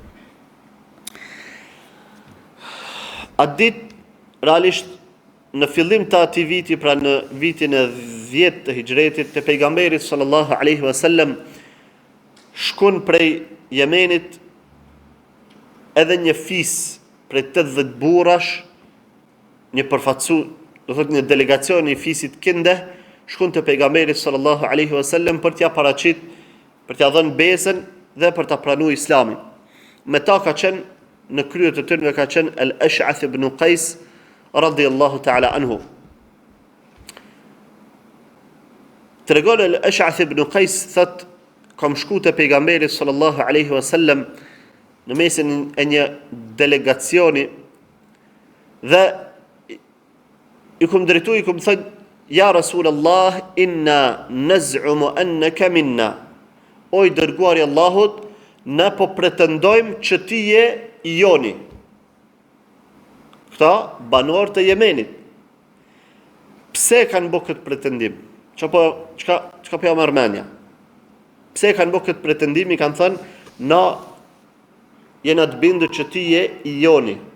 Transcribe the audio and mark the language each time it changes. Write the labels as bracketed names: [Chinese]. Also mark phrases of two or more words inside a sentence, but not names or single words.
[Albanian] Atë ditë, realisht, në fillim të atij viti, pra në vitin e 10 të hijretit, të pejgamberit [Arabic] صلى الله عليه وسلم [Albanian] shkon prej Jemenit edhe një fis prej 80 burrash, një përfaqësu, do thot një delegacion i fisit Kinde, shkon te pejgamberi [Arabic] صلى الله عليه وسلم [Albanian] për t'ia paraqit, për t'ia dhënë besën dhe për ta pranuar Islamin. Me ta ka qenë në krye të tyre ka qenë Al-Ash'ath ibn Qais [Arabic] رضي الله تعالى عنه. [Albanian] Tregon Al-Ash'ath ibn Qais thot kam shku te pejgamberi [Arabic] صلى الله عليه وسلم [Albanian] në mesin e një delegacioni dhe i kum drejtu, i kum thënë, [Arabic] يا رسول الله، إنا نزعم أنك منا. [Albanian] O i dërguari Allahut, ne po pretendojmë që ti je i joni. Këta banor të Jemenit. Pse kanë bërë këtë pretendim? Çka po jam Armenia? Pse kanë bërë këtë pretendim? I kanë thënë, na jena të bindur që ti je i joni.